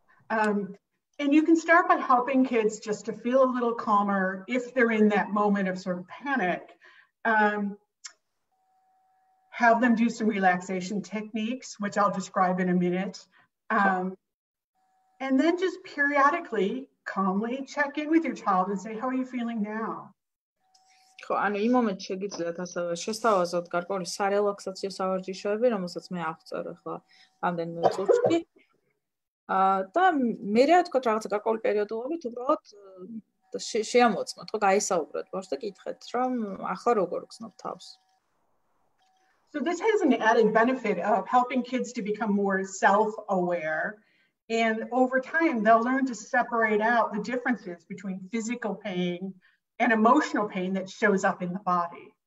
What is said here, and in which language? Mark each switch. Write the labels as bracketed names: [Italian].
[English] And you can start by helping kids just to feel a little calmer if they're in that moment of sort of panic. Have them do some relaxation techniques, which I'll describe in a minute. And then just periodically, calmly check in with your child and say, how are you feeling now? [Georgian] ხო, ანუ იმ მომენტში შეგიძლიათ ასევე შესთავაზოთ გარკვეული სარელაქსაციო სავარჯიშოები, რომელსაც მე აღწერ ახლა რამდენიმე წუთში. და მე რა თქო რაღაცა გარკვეული პერიოდულობით უბრალოდ შეამოწმოთ, ხო, გაისაუბროთ ბავშვს და კითხეთ, რომ ახლა როგორ გრძნობ თავს. [English] So this has an added benefit of helping kids to become more self-aware, and over time they'll learn to separate out the differences between physical pain and emotional pain that shows up in the body.